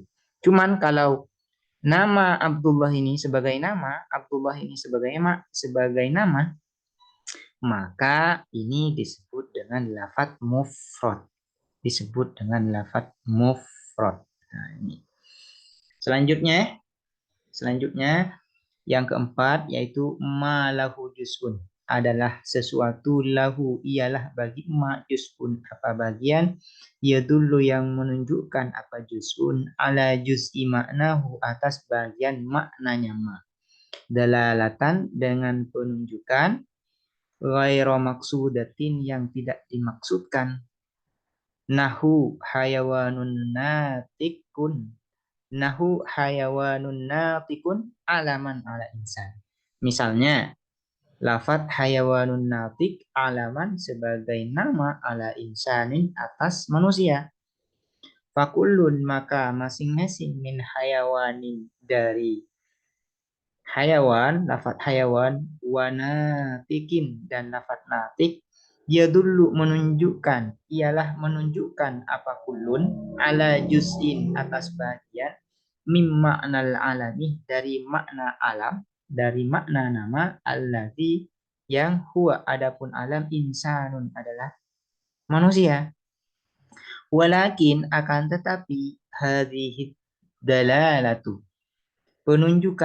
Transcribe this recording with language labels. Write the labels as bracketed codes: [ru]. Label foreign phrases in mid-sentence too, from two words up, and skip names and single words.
[id] Cuman kalau nama Abdullah ini sebagai nama, Abdullah ini sebagai nama, maka ini disebut dengan [ar] لفظ مفرد. [id] Disebut dengan [ar] لفظ مفرد. [id] Nah, ini. Selanjutnya yang keempat yaitu [ar] ما له جزء [id] adalah sesuatu lahu ialah [ar] bagi ما جزء [id] apa bagian [ar] yadullu [id] yang menunjukkan apa [ar] جزء على جزء معناه [id] atas bagian maknanya [ar] ما دلالة [id] dengan penunjukan [ar] غير مقصودة [id] yang tidak dimaksudkan [ar] نحو حيوان ناطق نحو حيوان ناطق علما على إنسان. [id] Misalnya, [ar] لفظ حيوان ناطق علما [id] sebagai nama [ar] على إنسان [id] atas manusia. Fakullun maka masing-masing [ar] من حيوان [id] dari hayawan, [ar] لفظ حيوان, [id] wanatikin dan lafaz natik dia dulu menunjukkan ialah menunjukkan apa kulun [ar] على جزء [id] atas bagian [ar] من معنى العلم [id] dari makna alam dari makna nama alladzi yang huwa adapun [ar] علم إنسان [id] adalah manusia walakin akan tetapi [ar] هذه دلالة [id] penunjukan